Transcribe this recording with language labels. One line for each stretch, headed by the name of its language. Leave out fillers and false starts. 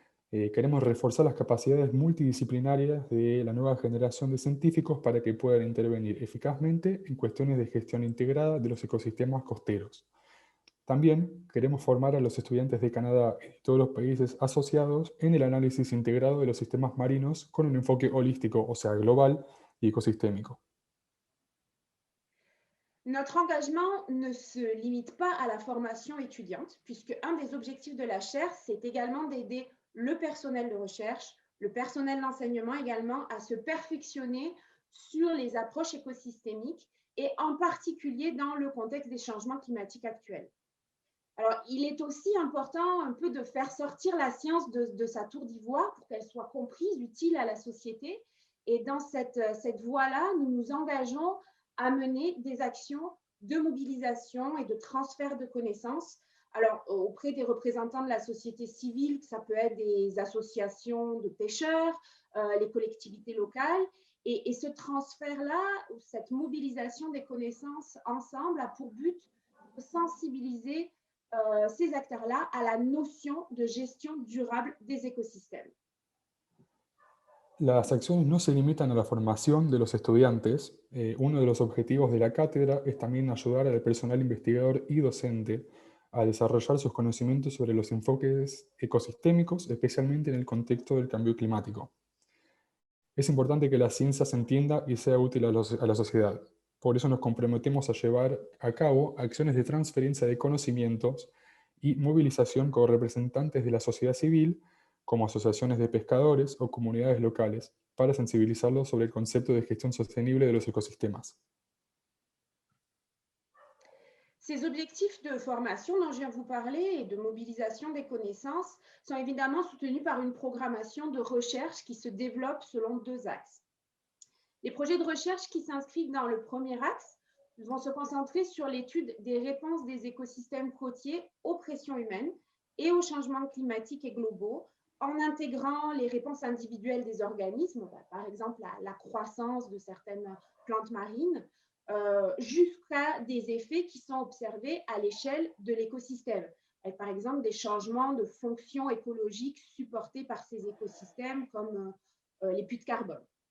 Spanish: Queremos reforzar las capacidades multidisciplinarias de la nueva generación de científicos para que puedan intervenir eficazmente en cuestiones de gestión integrada de los ecosistemas costeros. También queremos formar a los estudiantes de Canadá y de todos los países asociados en el análisis integrado de los sistemas marinos con un enfoque holístico, o sea, global y ecosistémico.
French: Notre engagement ne se limite pas à la formation étudiante, puisque un des objectifs de la chaire, c'est également d'aider le personnel de recherche, le personnel d'enseignement également à se perfectionner sur les approches écosystémiques et en particulier dans le contexte des changements climatiques actuels. Alors, il est aussi important un peu de faire sortir la science de sa tour d'ivoire pour qu'elle soit comprise, utile à la société. Et dans cette voie-là, nous nous engageons à mener des actions de mobilisation et de transfert de connaissances. Alors, auprès des représentants de la société civile, ça peut être des associations de pêcheurs, les collectivités locales. Et ce transfert-là, cette mobilisation des connaissances ensemble a pour but de sensibiliser ces acteurs-là à la notion de gestion durable des écosystèmes.
Spanish: Las acciones no se limitan a la formación de los estudiantes. Uno de los objetivos de la cátedra es también ayudar al personal investigador y docente a desarrollar sus conocimientos sobre los enfoques ecosistémicos, especialmente en el contexto del cambio climático. Es importante que la ciencia se entienda y sea útil a la sociedad. Por eso nos comprometemos a llevar a cabo acciones de transferencia de conocimientos y movilización con representantes de la sociedad civil, como asociaciones de pescadores o comunidades locales, para sensibilizarlos sobre el concepto de gestión sostenible de los ecosistemas.
French: Ces objectifs de formation dont je viens vous parler et de mobilisation des connaissances sont évidemment soutenus par une programmation de recherche qui se développe selon deux axes. Les projets de recherche qui s'inscrivent dans le premier axe vont se concentrer sur l'étude des réponses des écosystèmes côtiers aux pressions humaines et aux changements climatiques et globaux, en intégrant les réponses individuelles des organismes, par exemple la croissance de certaines plantes marines, jusqu'à des effets qui sont observés à l'échelle de l'écosystème, avec par exemple des changements de fonctions écologiques supportés par ces écosystèmes comme les puits de carbone.